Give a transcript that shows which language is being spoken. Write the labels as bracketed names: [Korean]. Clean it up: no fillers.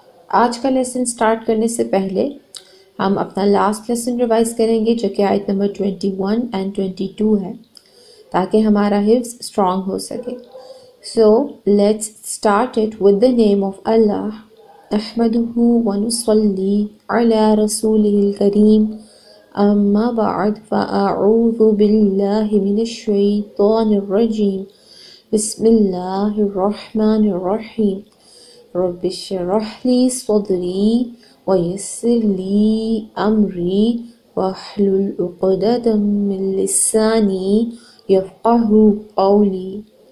[Hindi] आज का lesson start करने से पहले हम अपना लास्ट लेसन रिवाइज करेंगे जो कि आयत नंबर 21 एंड 22 है ताकि हमारा हिफ्ज़ स्ट्रॉन्ग हो सके. [English] So let's start it with the name of Allah. [Arabic] نحمده ونصلي على رسوله الكريم. أما بعد فأعوذ بالله من الشيطان الرجيم. بسم الله الرحمن الرحيم. رب اشرح لي صدري ويسر لي أمري واحلل عقدة من لساني يفقه قولي.